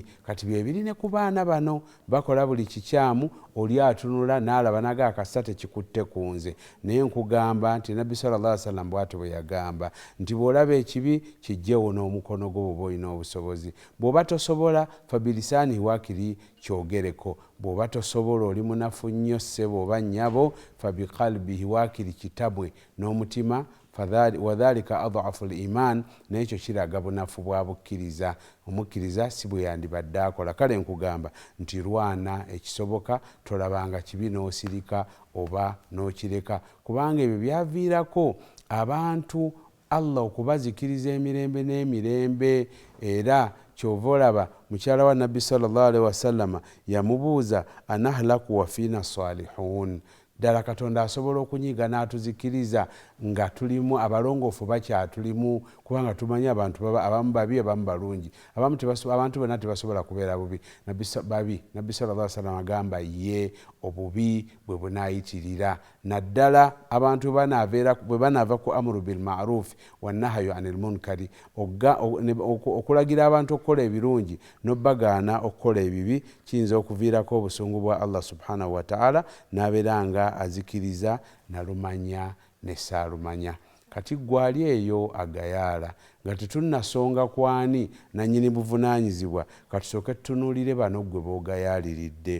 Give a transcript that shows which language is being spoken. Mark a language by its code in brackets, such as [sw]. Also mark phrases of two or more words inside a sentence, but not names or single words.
[lg] Kati byebiri ne ku baana bano, bakola buli kikyamu, oli atunula n'alaba naga akasa tekikutte ku nze. Naye nkugamba nti Nabbi [ar] صلى الله عليه وسلم [lg] bw'atyo bwe yagamba nti bw'olaba ekibi kijjewo n'omukono gwo bw'oba olina obusobozi. Bw'oba tosobola fabilisaani waakiri kyogereko, bw'oba tosobola oli munafu nnyo ssebo oba nnyabo fabiqalbihi waakiri kitabwe n'omutima [ar] وذلك أضعف الإيمان, [lg] nekyo kiraga bunafu bwa bukkiriza. Omukkiriza si bwe yandibadde akola. Kale nkugamba nti lwana ekisoboka, tolabanga kibi n'osirika oba n'okireka, kubanga ebyo byaviirako abantu Allah okubazikiriza emirembe n'emirembe. Era kyova olaba mukyala wa Nabbi [ar] صلى الله عليه وسلم [lg] yamubuuza [ar] أنهلك وفينا الصالحون, [lg] ddala Katonda asobola okunyiga n'atuzikiriza nga tulimu abalongoofu bakyatulimu, kubanga tumanyi abantu abamu babi abamu balungi, abantu bonna tebasobola kubeera bubi. Nabbi [ar] صلى الله عليه وسلم [lg] agamba ye obubi bwe bunaayitirira, naddala abantu bwe banaava ku [ar] أمر بالمعروف و نهي عن المنكر, [lg] okulagira abantu okukola ebirungi n'obbagaana okukola ebibi, kiyinza okuviirako obusungu bwa [ar] الله سبحانه وتعالى, [lg] n'abeera nga azikiriza nalumanya ne saalumanya. Kati gwali eyo agayaala nga tetunnasonga kwani nannyini buvunaanyizibwa, katusooke tutunuulire bano gwe boogayaaliridde.